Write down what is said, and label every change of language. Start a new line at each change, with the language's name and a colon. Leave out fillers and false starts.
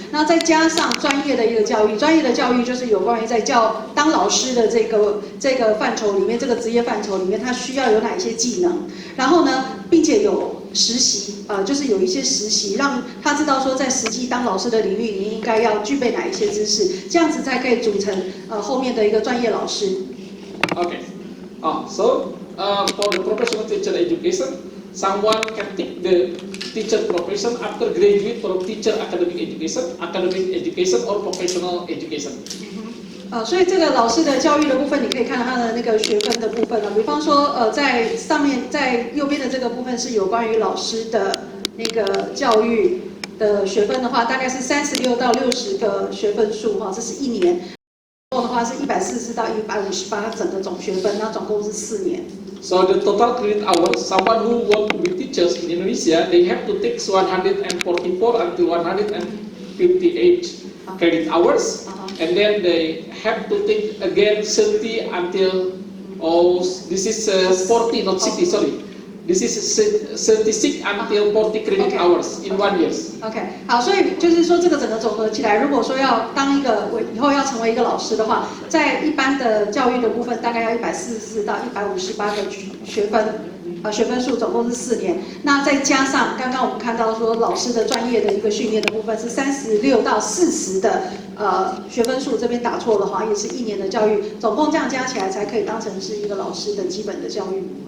Chinese: 那再加上专业的一个教育，专业的教育就是有关于在当老师的这个范畴里面，这个职业范畴里面，他需要有哪一些技能，然后呢，并且有实习就是有一些实习，让他知道说在实际当老师的领域，你应该要具备哪一些知识，这样子才可以组成后面的一个专业老师。
English: Okay. So for the professional teacher education, someone can take the teacher profession after graduate from teacher academic education or professional education.
Chinese: 所以这个老师的教育的部分，你可以看到他的那个学分的部分比方说在上面在右边的这个部分是有关于老师的那个教育的学分的话，大概是36到60个学分数这是1年。的话是144到158整个总学分，那总共是4年。
English: So the total credit hours, someone who want to be teachers in Indonesia, they have to take 144 until 158 credit hours, and then they have to take again 30 until this is 40, not 60, sorry. This is 36 until 40 credit hours in 1 year.
Chinese: OK， 好，所以就是说这个整个总合起来，如果说要当以后要成为一个老师的话，在一般的教育的部分，大概要144到158个学分数，总共是4年。那再加上刚刚我们看到说老师的专业的一个训练的部分是36到40的学分数，这边打错了哈，也是1年的教育，总共这样加起来才可以当成是一个老师的基本的教育。